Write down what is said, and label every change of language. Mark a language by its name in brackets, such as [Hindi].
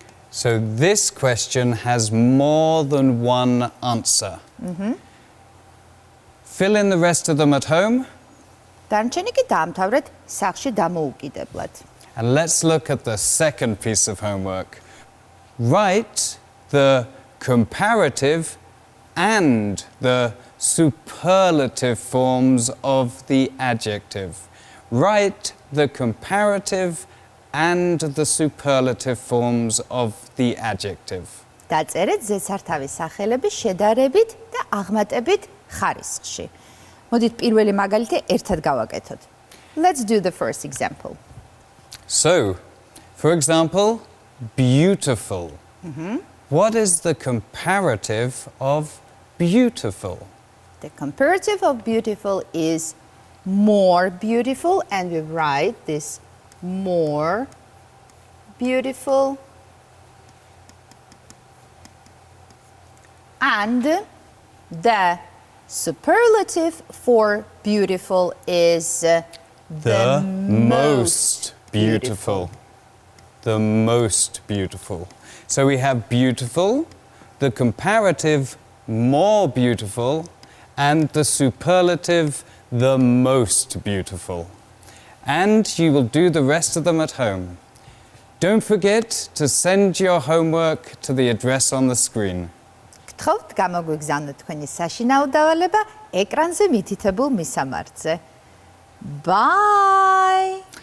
[English] So this question has more than one answer. Fill in the rest of them at home. [Georgian] დარჩენი კი დაამთავრეთ სახლში დამოუკიდებლად. [English] And let's look at the second piece of homework. Write the comparative and the superlative forms of the adjective. Write the comparative and the superlative forms of the adjective. [Georgian] დაწერეთ ზედსართავის სახელები შედარებით და აღმატებით ხარისხში. მოდით პირველი მაგალითი ერთად გავაკეთოთ. [English] Let's do the first example. So, for example, beautiful. What is the comparative of beautiful? The comparative of beautiful is more beautiful, and we write this more beautiful. And the superlative for beautiful is The most beautiful. The most beautiful. So we have beautiful, the comparative more beautiful, and the superlative the most beautiful. And you will do the rest of them at home. Don't forget to send your homework to the address on the screen. [Georgian] გთხოვთ გამოგვიგზავნოთ თქვენი საშინაო დავალება ეკრანზე მითითებულ მისამართზე. [English] Bye!